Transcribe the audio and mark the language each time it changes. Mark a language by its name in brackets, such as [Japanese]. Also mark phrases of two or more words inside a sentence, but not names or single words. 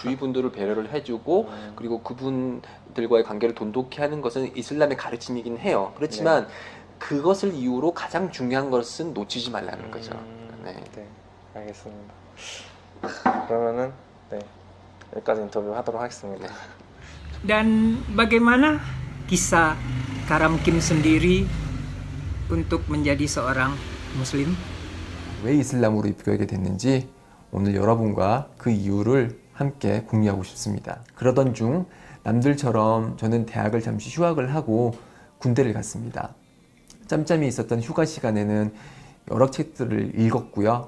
[Korean] 주위 분들을 배려를 해주고 그리고 그분들과의 관계를 돈독히 하는 것은 이슬람의 가르침이긴 해요. 그렇지만 그것을 이유로 가장 중요한 것은 놓치지 말라는 거죠. 네. 네, 알겠습니다. 그러면은 네, 여기까지 인터뷰 하도록 하겠습니다. [Indonesian] Dan bagaimana kisah Karam Kim sendiri untuk menjadi seorang muslim? [Korean] 왜 이슬람으로 입교하게 됐는지 오늘 여러분과 그 이유를 함께 공유하고 싶습니다. 그러던 중 남들처럼 저는 대학을 잠시 휴학을 하고 군대를 갔습니다. 짬짬이 있었던 휴가 시간에는 여러 책들을 읽었고요.